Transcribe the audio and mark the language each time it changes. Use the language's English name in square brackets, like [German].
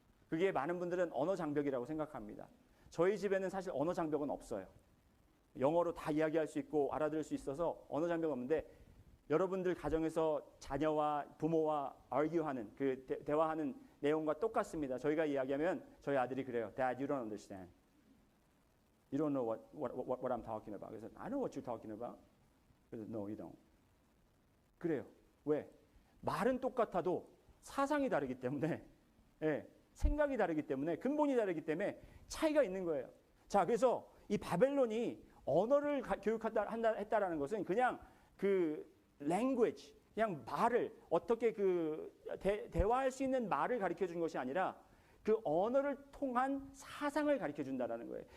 [Korean] 그게 많은 분들은 언어 장벽이라고 생각합니다. 저희 집에는 사실 언어 장벽은 없어요. 영어로 다 이야기할 수 있고 알아들을 수 있어서 언어 장벽은 없는데 여러분들 가정에서 자녀와 부모와 argue하는 그 대화하는 내용과 똑같습니다. 저희가 이야기하면 저희 아들이 그래요. [English] Dad, you don't understand. You don't know what I'm talking about. 그래서 I know what you're talking about. 그래서 No, you don't. [Korean] 그래요. 왜? 말은 똑같아도 사상이 다르기 때문에 생각이 다르기 때문에 근본이 다르기 때문에 차이가 있는 거예요. 자, 그래서 이 바벨론이 언어를 했다라는 것은 그냥 그 language, 그냥 말을 어떻게 대화할 수 있는 말을 가르쳐 준 것이 아니라 그 언어를 통한 사상을 가르쳐 준다라는 거예요.